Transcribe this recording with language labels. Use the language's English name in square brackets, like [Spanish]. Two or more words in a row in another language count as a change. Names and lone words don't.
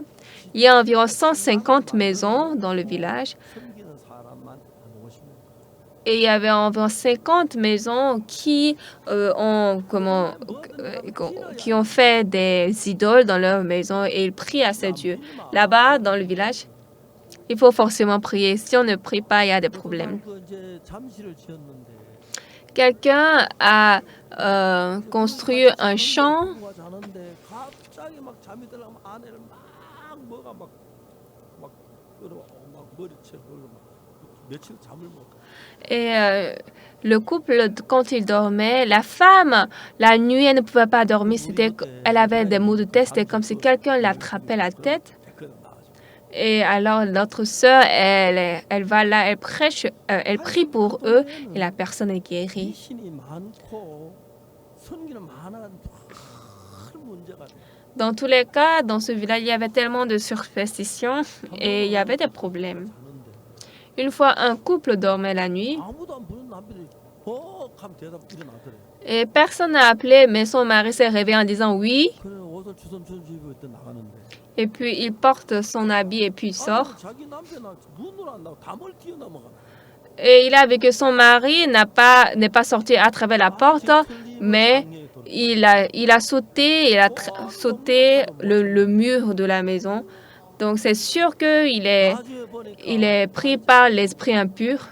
[French] Il y a environ 150 maisons dans le village. Et il y avait environ 50 maisons qui qui ont fait des idoles dans leur maison et ils prient à ces dieux. Là-bas, dans le village, il faut forcément prier. Si on ne prie pas, il y a des problèmes. [Korean] 그 이제 잠실을 지었는데 [French] Quelqu'un a construit un champ [Korean] 부부가 자는데 갑자기 막 잠이 들려면 아내를 막 뭐가 막 끌어 막 머리채 걸고 막 며칠 잠을 못. [French] et le couple, quand il dormait, la femme, la nuit, elle ne pouvait pas dormir. Elle avait des maux de tête. C'était comme si quelqu'un l'attrapait la tête. Et alors, notre sœur, elle va là, elle prêche, elle prie pour eux et la personne est guérie. [Korean] 귀신이 많고 선기는 많아 큰 문제가 돼. [French] Dans tous les cas, dans ce village, il y avait tellement de superstitions et il y avait des problèmes. [Korean] 자는데 [French] Une fois, un couple dormait la nuit [Korean] 아무도 안 부른 남편이 헉하면 대답 일어나더래. [French] et personne n'a appelé, mais son mari s'est réveillé en disant oui. [Korean] 그래 옷을 주섬주섬 입고 있다 나가는데. [French] Et puis, il porte son habit et puis il sort. [Korean] 자기 남편은 문을 안 나고 담을 뛰어넘어가. [French] Et il a vu que son mari n'est pas sorti à travers la porte, mais il a sauté, sauté le mur de la maison. Donc, c'est sûr qu'il est pris par l'esprit impur.